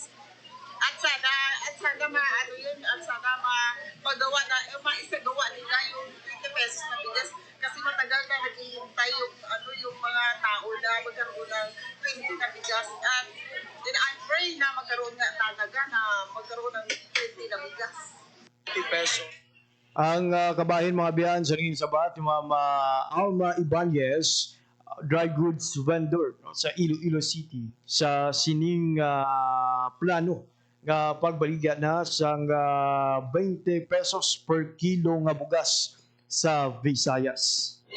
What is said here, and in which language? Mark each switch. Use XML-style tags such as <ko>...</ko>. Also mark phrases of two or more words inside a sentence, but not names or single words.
<tl>At sana maisagawa nila yung 20 pesos na bigas kasi matagal na naghihintay yung mga tao na magkaroon ng 20 na bigas. At</tl> <en>I pray</en> <tl>na magkaroon ng 20 na bigas. 20 pesos.</tl> <hil>Ang kabahin mga biyan sa rin sabat, yung Ma'am Alma Ibanez,</hil> <en>dry goods vendor</en> <hil>no, sa Iloilo City sa sining plano nga pagbaligya na sang 20 pesos</hil> <en>per kilo</en> <hil>nga bugas sa Visayas.</hil>